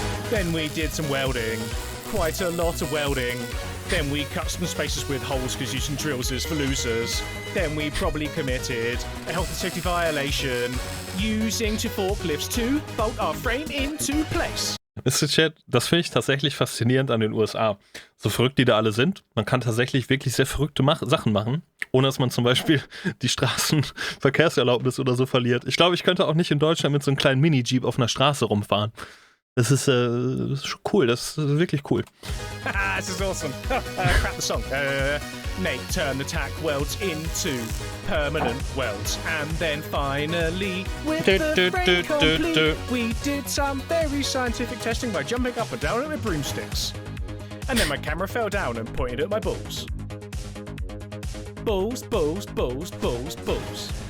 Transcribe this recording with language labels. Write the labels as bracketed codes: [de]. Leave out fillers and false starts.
[en] Then we did some welding. Quite a lot of welding. Then we cut some spaces with holes because using drills is for losers. Then we probably committed a health and safety violation using 2 forklifts to bolt our frame into place. [de] Das finde ich tatsächlich faszinierend an den USA. So verrückt die da alle sind. Man kann tatsächlich wirklich sehr verrückte Sachen machen, ohne dass man zum Beispiel die Straßenverkehrserlaubnis oder so verliert. Ich glaube, ich könnte auch nicht in Deutschland mit so einem kleinen Mini-Jeep auf einer Straße rumfahren. Das ist schon cool, das ist wirklich cool. [en] This is awesome. Crap the song. Nate turned the tack welds into permanent welds. And then finally, with the frame complete, we did some very scientific testing by jumping up and down it with broomsticks. And then my camera fell down and pointed at my balls. Balls, balls, balls, balls, balls.